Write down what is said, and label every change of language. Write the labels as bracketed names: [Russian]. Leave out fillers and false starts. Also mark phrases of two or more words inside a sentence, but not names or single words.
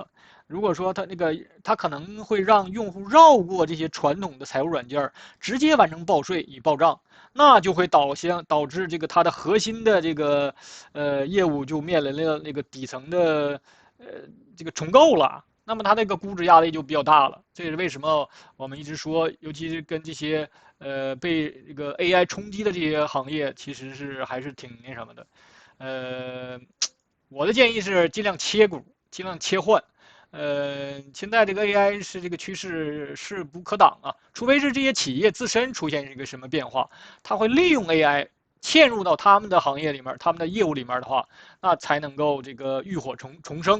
[Chinese] 如果說它可能會讓用戶繞過這些傳統的財務軟件，直接完成報稅與報賬，那就會導致這個它的核心的這個業務就面臨了那個底層的這個重構了。那麼它那個估值壓力就比較大了，這也是為什麼我們一直說，尤其是跟這些被這個 AI 衝擊的這些行業，其實是還是挺那什麼的。我的建議是盡量切股，盡量切換。現在這個 AI 是這個趨勢勢不可擋啊，除非是這些企業自身出現一個什麼變化，它會利用 AI 嵌入到他們的行業裡面、他們的業務裡面的話，那才能夠這個浴火重生。